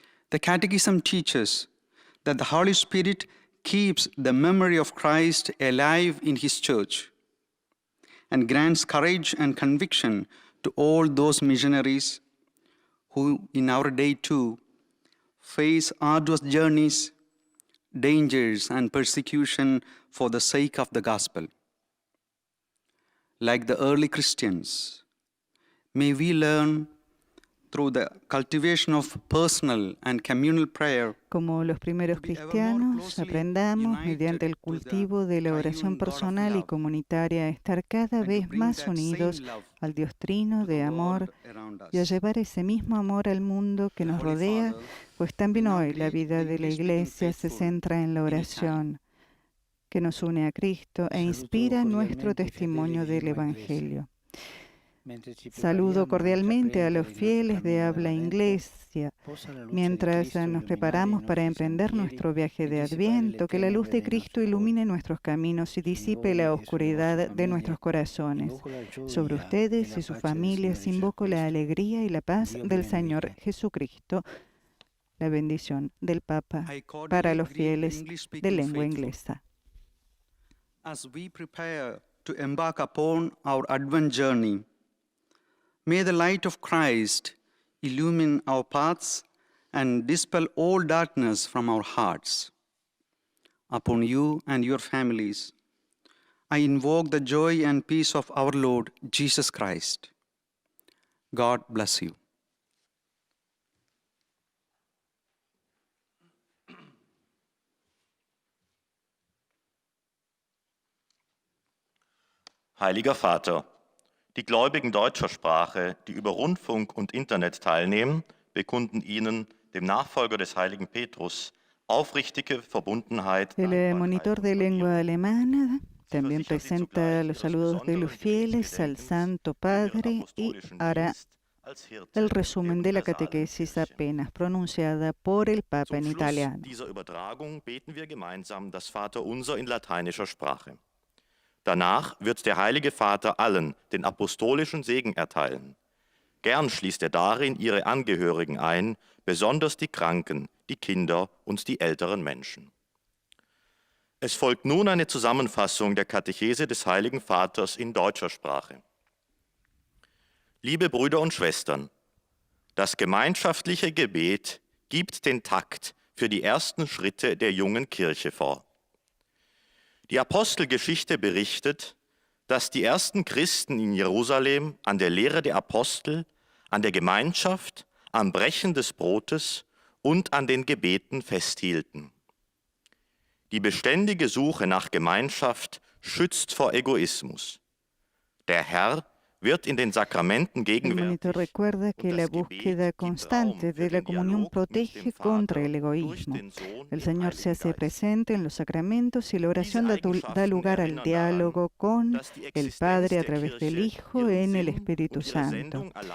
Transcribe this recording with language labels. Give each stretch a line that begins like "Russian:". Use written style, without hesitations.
English: The Catechism teaches that the Holy Spirit keeps the memory of Christ alive in His Church and grants courage and conviction to all those missionaries who in our day too face arduous journeys, dangers, and persecution for the sake of the gospel. Like the early Christians, may we learn through the cultivation of personal and communal prayer.
Spanish: Como los primeros cristianos, aprendamos, mediante el cultivo de la oración personal y comunitaria, a estar cada vez más unidos al Dios Trino de amor y a llevar ese mismo amor al mundo que nos rodea, pues también hoy la vida de la Iglesia se centra en la oración, que nos une a Cristo e inspira nuestro testimonio del Evangelio. Saludo cordialmente a los fieles de habla inglesa. Mientras nos preparamos para emprender nuestro viaje de Adviento, que la luz de Cristo ilumine nuestros caminos y disipe la oscuridad de nuestros corazones. Sobre ustedes y sus familias invoco la alegría y la paz del Señor Jesucristo. La bendición del Papa para los fieles de lengua inglesa.
English: As we prepare to embark upon our Advent journey, may the light of Christ illumine our paths and dispel all darkness from our hearts. Upon you and your families, I invoke the joy and peace of our Lord Jesus Christ. God bless you.
German: Heiliger Vater, die Gläubigen deutscher Sprache, die über Rundfunk und Internet teilnehmen, bekunden Ihnen, dem Nachfolger des heiligen Petrus, aufrichtige Verbundenheit.
Spanish: El monitor de lengua alemana también presenta los saludos de los fieles al Santo Padre y hará el resumen de la catequesis apenas pronunciada por el Papa en italiano.
German: Dieser Übertragung beten wir gemeinsam das Vaterunser in lateinischer Sprache. Danach wird der Heilige Vater allen den apostolischen Segen erteilen. Gern schließt er darin ihre Angehörigen ein, besonders die Kranken, die Kinder und die älteren Menschen. Es folgt nun eine Zusammenfassung der Katechese des Heiligen Vaters in deutscher Sprache. Liebe Brüder und Schwestern, das gemeinschaftliche Gebet gibt den Takt für die ersten Schritte der jungen Kirche vor. Die Apostelgeschichte berichtet, dass die ersten Christen in Jerusalem an der Lehre der Apostel, an der Gemeinschaft, am Brechen des Brotes und an den Gebeten festhielten. Die beständige Suche nach Gemeinschaft schützt vor Egoismus. Der Herr wird in den Sacramenten
Spanish: El
German: gegenwärtig.
Spanish: monitor recuerda que la búsqueda constante de la comunión protege contra el egoísmo. El Señor se hace presente en los sacramentos y la oración da lugar al diálogo con el Padre a través del Hijo en el Espíritu Santo.